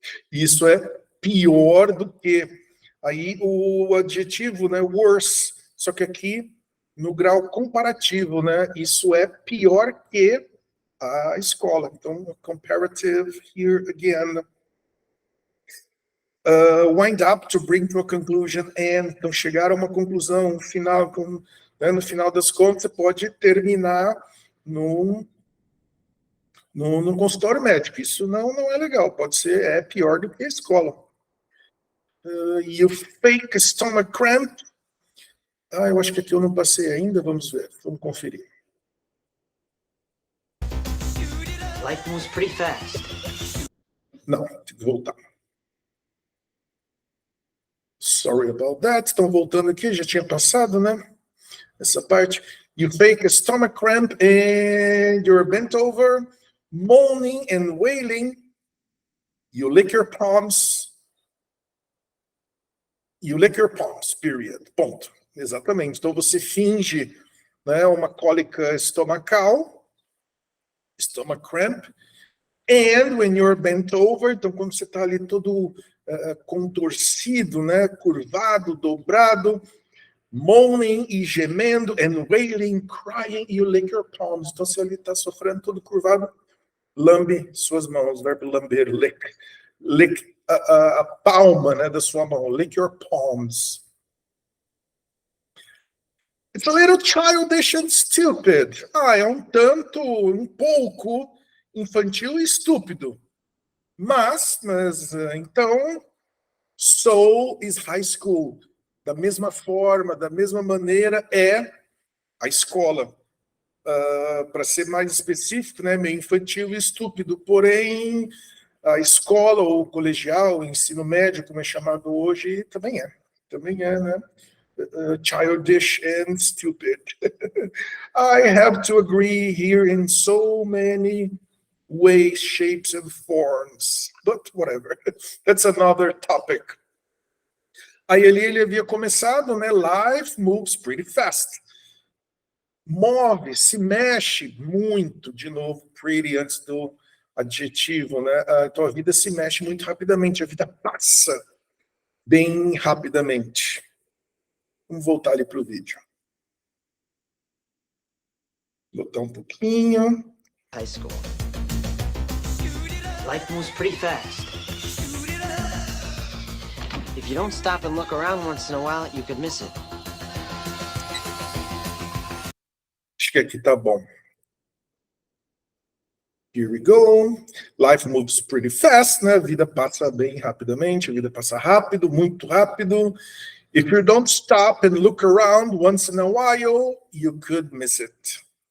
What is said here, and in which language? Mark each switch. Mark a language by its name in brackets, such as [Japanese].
[Portuguese] Isso é pior do que aí o adjetivo, né, worse, só que aqui no grau comparativo, né, isso é pior que a escola. [English] Então, comparative here again. Wind up, to bring to a conclusion, and [Portuguese] então chegar a uma conclusão final, né, no final das contas, você pode terminar num consultório médico. Isso não é legal, é pior do que a escola. [English] You fake a stomach cramp. [Portuguese] Eu acho que aqui eu não passei ainda, vamos ver, vamos conferir. [English] Life moves pretty fast. [Portuguese] Não, tem que voltar. [English] Sorry about that. [Portuguese] Estão voltando aqui, já tinha passado, né? Essa parte. [English] You fake a stomach cramp and you're bent over, moaning and wailing. You lick your palms. You lick your palms, period. [Portuguese] Ponto. Exatamente. Então você finge, né, uma cólica estomacal, stomach cramp, [English] and when you're bent over, [Portuguese] então quando você está ali todo contorcido, né? Curvado, dobrado, [English] moaning [Portuguese] e gemendo, [English] and wailing, crying, you lick your palms. [Portuguese] Então, se ele está sofrendo todo curvado, lambe suas mãos, verbo lamber, lick. Lick a palma, né, da sua mão, [English] lick your palms. It's a little childish and stupid. [Portuguese] É um pouco infantil e estúpido. Mas então, [English] so is high school. [Portuguese] Da mesma forma, da mesma maneira, é a escola. Para ser mais específico, né, meio infantil e estúpido. Porém, a escola ou colegial, o ensino médio, como é chamado hoje, também é, né? [English] Childish and stupid. I have to agree here in so many ways, shapes and forms, but whatever. That's another topic. [Portuguese] Aí ele havia começado, né? [English] Life moves pretty fast. [Portuguese] Move, se mexe muito, de novo, pretty antes do adjetivo, né? Então a vida se mexe muito rapidamente, a vida passa bem rapidamente. Vamos voltar ali para o vídeo. Botar um pouquinho. [English] High school. Life moves pretty fast. If you don't stop and look around once in a while, you could miss it. [Portuguese] Acho que aqui tá bom. [English] Here we go. Life moves pretty fast, [Portuguese] né? A vida passa bem rapidamente, a vida passa rápido, muito rápido. [English] If you don't stop and look around once in a while, you could miss it.